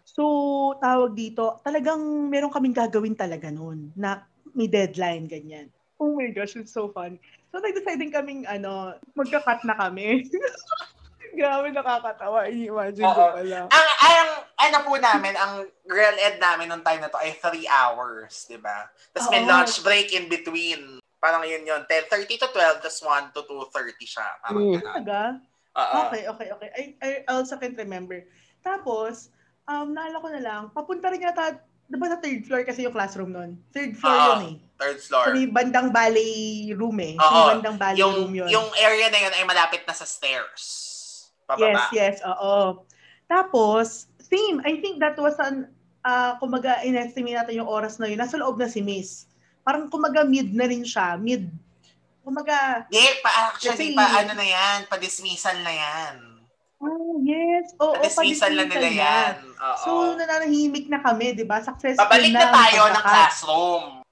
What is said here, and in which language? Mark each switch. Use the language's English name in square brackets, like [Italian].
[Filipino] So, tawag dito, talagang meron kaming gagawin talaga noon na may deadline, ganyan. [English] Oh my gosh, it's so fun. So, [Filipino] nag-decide din kaming, magka-cut na kami. Grabe, nakakatawa. I-imagine ko pala. Ang po namin, ang real ed namin nung time na to ay 3 hours, di ba? Tapos may lunch break in between. Parang yun, 10:30 to 12, tapos 1 to 2:30 siya. Parang talaga? [English] Okay. I also can't remember. [Filipino] Tapos, naalala ko na lang, papunta rin yata, diba sa 3rd floor kasi yung classroom nun? 3rd floor yun eh. [English] 3rd floor. [Filipino] So, may bandang ballet room eh. May bandang ballet room yun. Yung area na yun ay malapit na sa stairs. Pababa. Yes, oo. Tapos, same, [English] I think that was [Filipino] kumaga, in-estimate natin yung oras na yun. Nasa loob na si Miss. Parang kumaga mid na rin siya. Kumaga... Actually, ano na yan? Pa-dismissal na yan. [English] Oh, yes. [Filipino] Oo, pa-dismissal na nila yan. So, nananahimik na kami, di ba? Successful pabalik na tayo ng classroom.